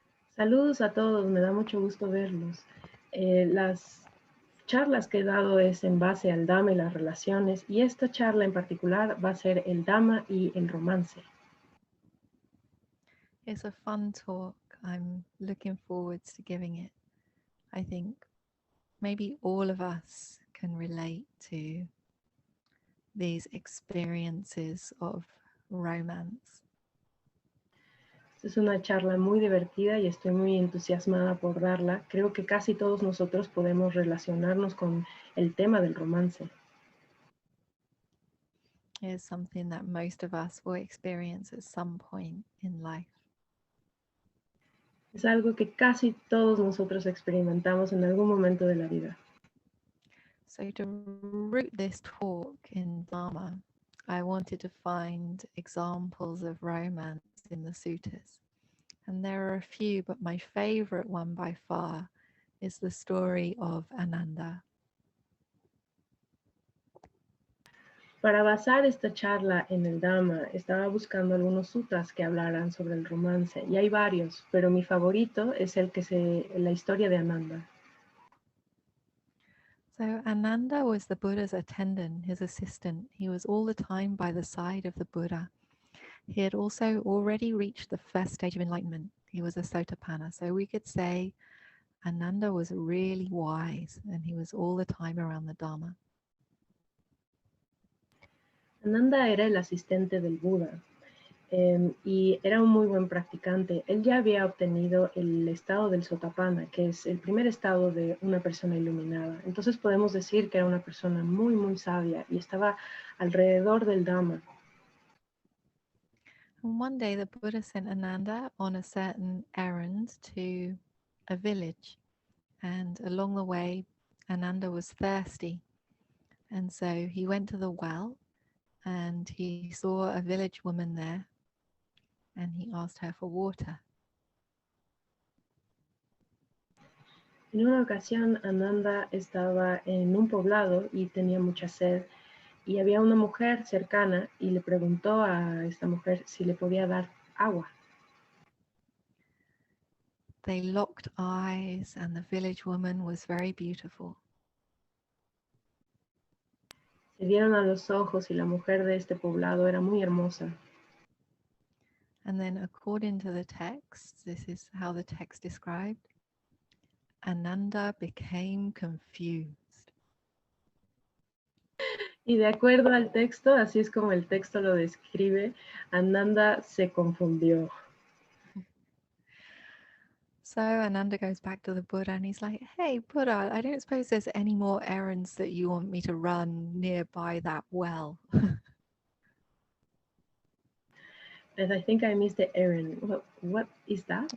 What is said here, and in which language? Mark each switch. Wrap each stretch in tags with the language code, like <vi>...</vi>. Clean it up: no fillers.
<es>Saludos a todos, me da mucho gusto verlos. Las charlas que he dado es en base al Dhamma y las relaciones, y esta charla en particular va a ser el Dhamma y el romance.</es> <en>It's a fun talk. I'm looking forward to giving it. I think maybe all of us can relate to these experiences of romance.</en> <es>Es una charla muy divertida y estoy muy entusiasmada por darla. Creo que casi todos nosotros podemos relacionarnos con el tema del romance.</es> <en>It's something that most of us will experience at some point in life.</en> <es>Es algo que casi todos nosotros experimentamos en algún momento de la vida.</es> <en>So to root this talk in Dhamma, I wanted to find examples of romance in the suttas. And there are a few, but my favorite one by far is the story of Ananda.</en> <es>Para basar esta charla en el Dhamma, estaba buscando algunos suttas que hablaran sobre el romance, y hay varios, pero mi favorito es la historia de Ananda.</es> <en>So Ananda was the Buddha's attendant, his assistant. He was all the time by the side of the Buddha. He had also already reached the first stage of enlightenment. He was a Sotapanna. So we could say Ananda was really wise and he was all the time around the Dhamma.</en> <es>Ananda era el asistente del Buda y era un muy buen practicante. Él ya había obtenido el estado del Sotapanna, que es el primer estado de una persona iluminada. Entonces podemos decir que era una persona muy, muy sabia y estaba alrededor del Dhamma.</es> <en>And one day the Buddha sent Ananda on a certain errand to a village. And along the way, Ananda was thirsty. And so he went to the well and he saw a village woman there and he asked her for water.</en> <es>En una ocasión, Ananda estaba en un poblado y tenía mucha sed, y había una mujer cercana y le preguntó a esta mujer si le podía dar agua.</es> <en>They locked eyes and the village woman was very beautiful.</en> <es>Se vieron a los ojos y la mujer de este poblado era muy hermosa.</es> <en>And then according to the text, this is how the text described, Ananda became confused.</en> <es>Y de acuerdo al texto, así es como el texto lo describe, Ananda se confundió.</es> <en>So Ananda goes back to the Buddha and he's like, hey, Buddha, I don't suppose there's any more errands that you want me to run nearby that well. And I think I missed the errand. What is that?</en>